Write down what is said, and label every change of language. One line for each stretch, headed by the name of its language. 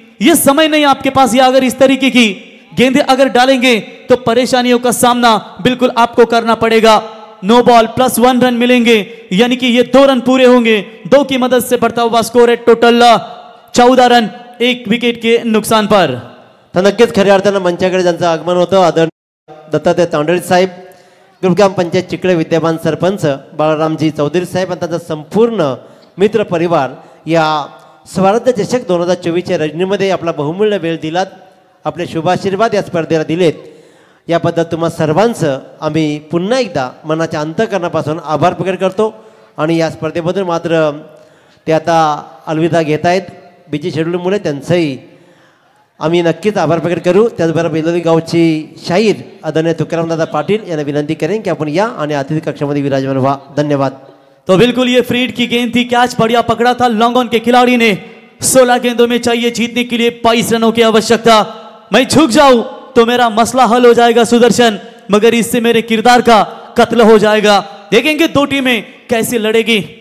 Hindi: ये समय नहीं आपके पास, या अगर इस तरीके की गेंदें अगर डालेंगे तो परेशानियों का सामना बिल्कुल आपको करना पड़ेगा. नो बॉल +1 रन मिलेंगे, यानी कि ये 2 रन पूरे होंगे. 2 की मदद से बढ़ता हुआ स्कोर है टोटल 14 रन 1 विकेट के नुकसान पर.
Marathi: तर नक्कीच खऱ्या अर्थानं मंचाकडे ज्यांचं आगमन होतं आदरणीय दत्तात्रय तांडळे साहेब, ग्रुपग्राम पंचायत चिखळे विद्यमान सरपंच बाळारामजी चौधरी साहेब आणि त्यांचा संपूर्ण मित्र परिवार या स्वराज्य चषक 2024च्या रजनीमध्ये आपला बहुमूल्य वेळ दिलात, आपले शुभाशीर्वाद या स्पर्धेला दिलेत. याबद्दल तुम्हा सर्वांचं आम्ही पुन्हा एकदा मनाच्या अंतःकरणापासून आभार प्रकट करतो. आणि या स्पर्धेबद्दल मात्र ते आता अलविदा घेत आहेत बिजी शेड्यूलमुळे, त्यांचंही आम्ही नक्कीच आभार प्रकट करू. त्याचबरोबर बेलोली गावची शाहीर आदरणीय तुकारामदादा पाटील यांना विनंती करेन की आपण या आणि अतिथी कक्षामध्ये विराजमान व्हा. धन्यवाद.
Hindi: तो बिल्कुल ये फ्रीड की गेंद थी, कैच बढ़िया पकड़ा था लॉन्ग ऑन के खिलाड़ी ने. 16 गेंदों में चाहिए जीतने के लिए 22 रनों की आवश्यकता. मैं झुक जाऊं तो मेरा मसला हल हो जाएगा सुदर्शन, मगर इससे मेरे किरदार का कत्ल हो जाएगा. देखेंगे दो टीमें कैसे लड़ेगी.